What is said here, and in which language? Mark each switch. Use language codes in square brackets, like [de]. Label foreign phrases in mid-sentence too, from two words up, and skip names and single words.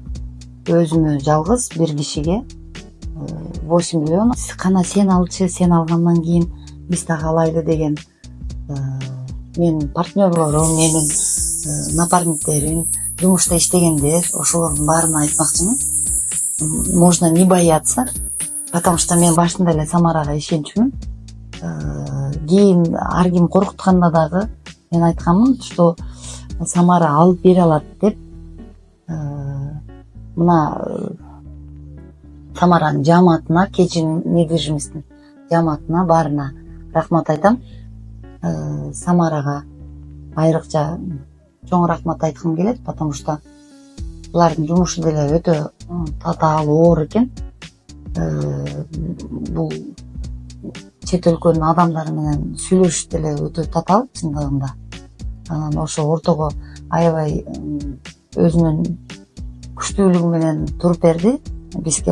[ky] Өзүмө жалгыз бир кишиге 8 миллион. Кана сен алчы, сен алгандан кийин биз дагы алайлы деген менин партнерлорум, менин напарниктерим, жумушта иштегендер, ошолордун баарына айтмакчымын. [ru] Можно не бояться, потому что [ky] мен башында эле Самарага ишенчүмүн. Кийин ар ким коркутканда дагы мен айтканмын, что Самара алып бере алат деп. Мына Самаранын жамаатына, Кечин недвижимосттун жамаатына баарына рахмат айтам. Самарага айрыкча чоң рахмат айткым келет, [ru] потому что [ky] булардын жумушу деле өтө татаал, оор экен. Бул чет өлкөнүн адамдары менен сүйлөшүш деле өтө татаал чындыгында. Анан ошо ортого аябай өзүнүн күчтүүлүгү менен туруп берди бизге.